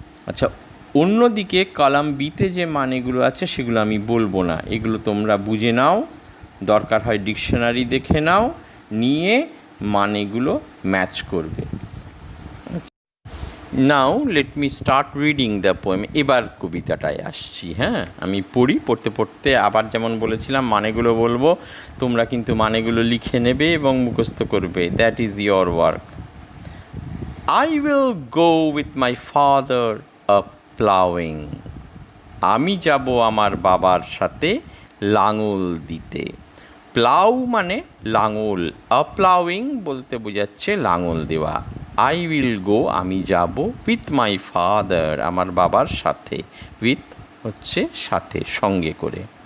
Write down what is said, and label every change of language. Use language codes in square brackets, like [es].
[bn] আচ্ছা, অন্যদিকে কলাম বিতে যে মানেগুলো আছে সেগুলো আমি বলবো না, এগুলো তোমরা বুঝে নাও, দরকার হয় ডিকশনারি দেখে নাও, নিয়ে মানেগুলো ম্যাচ করবে। [en] Now let me start reading the poem. [bn] এবার কবিতাটায় আসছি। হ্যাঁ, আমি পড়তে পড়তে আবার যেমন বলেছিলাম মানেগুলো বলবো, তোমরা কিন্তু মানেগুলো লিখে নেবে এবং মুখস্থ করবে। [en] That is your work. I will go with my father a plowing. [bn] আমি যাব আমার বাবার সাথে লাঙল দিতে। প্লাউ মানে লাঙল, আ প্লাউইং বলতে বোঝাচ্ছে লাঙল দেওয়া। [en] I will go [bn] আমি যাব, [en] with my father [bn] আমার বাবার সাথে, উইথ হচ্ছে সাথে, সঙ্গে করে।